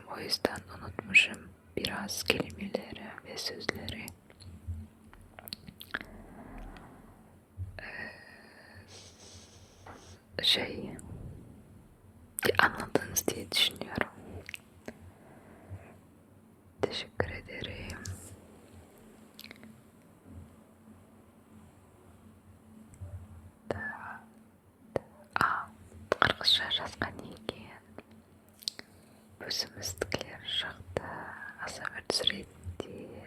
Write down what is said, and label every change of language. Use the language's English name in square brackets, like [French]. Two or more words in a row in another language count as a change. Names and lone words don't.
[Turkish] O yüzden unutmuşum biraz kelimeleri ve sözleri. Anladınız diye düşünüyorum. Teşekkür ederim. [Kazakh] Қырғызша жазған екен. Өзіміздікілер шықты. Аса бір түсіретіндер.